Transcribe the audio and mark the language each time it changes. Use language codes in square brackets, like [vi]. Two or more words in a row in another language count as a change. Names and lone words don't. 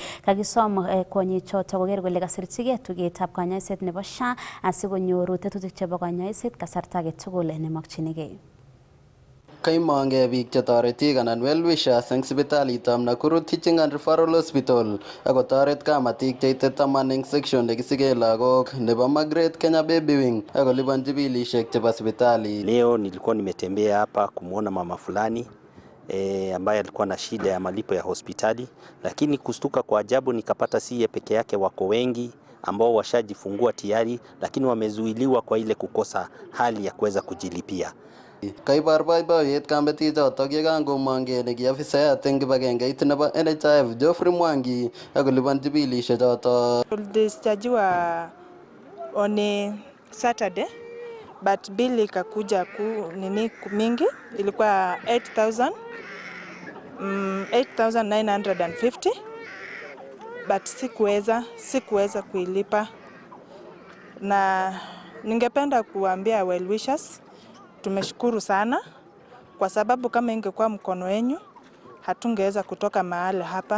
[kln] Kakisom kwonyichoto koker kole kasirchigei tugetab kanyoiset nebo SHA asikonyoru tetutik chebo kanyoiset kasarta age tugul nemakchinigei. Kaimong'e biik chetoreti anan well-wishers eng sipitalitab Nakuru Teaching and Referral Hospital akotoret kamatik cheite 10 eng section nekisikee lagok nebo Margaret Kenya Baby Wing akolipanji bilishek chebo sipitali. [sw] Leo nilikuwa nimetembea hapa kumuona mama fulani ambaye alikuwa na shida ya malipo ya hospitali, lakini kustuka kwa ajabu nikapata siye peke yake, wako wengi ambao washajifungua tayari, lakini wamezuiliwa kwa ile kukosa hali ya kuweza kujilipia. [kln] Kaibar boiboiyet kametichotok yekangomong kele ki afisayat eng kibagengeit nebo NHIF Geoffrey Mwangi akolipanji bilishechotok. [sw] Tulidischargiwa [en] on a Saturday [sw] but bill ikakuja mingi, ilikuwa 8,950 but sikuweza kuilipa, na ningependa kuambia [en] well wishers [sw] tumeshukuru sana, kwa sababu kama ingekuwa mkono wenyu hatungeweza kutoka mahali hapa.